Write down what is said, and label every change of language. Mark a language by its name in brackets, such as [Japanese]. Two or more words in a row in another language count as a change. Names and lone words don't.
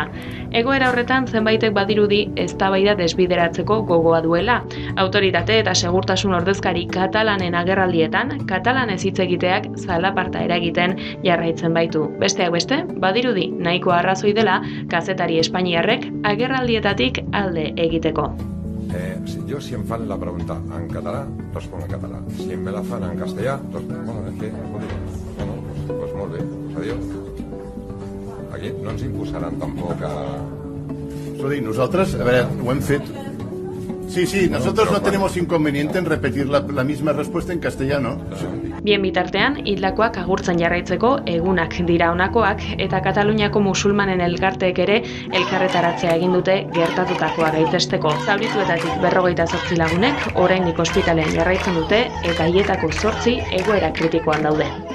[Basque] Egoera horretan zenbaitek badirudi eztabaida desbideratzeko gogoa duela. Autoritate eta segurtasun ordezkari katalanen agerraldietan, katalanez hitz egiteak zalaparta eragiten jarraitzen baitu. Besteak beste, badirudi nahiko arrazoi dela kazetari espainiarrek agerraldietatik alde egiteko. [Catalan] Yo si em fan la pregunta en català, responc en català. Si me la fan en castellà, [Spanish] bueno, es que, pues [Catalan] molt bé, pues adiós. Aquí no ens imposaran tampoc a... Escolti, nosaltres, a veure, ho hem fet. [Spanish] Sí, nosotros no tenemos inconveniente en repetir la misma respuesta en castellano. [Basque] Bien bitartean, hildakoak agurtzen jarraitzeko egunak dira honakoak eta Kataluniako musulmanen elkarteek ere elkarretaratzea egin dute gertatutakoa gaitzesteko. Zaurituetatik 58 lagunek oraindik ospitalean jarraitzen dute eta haietako 8 egoera kritikoan daude.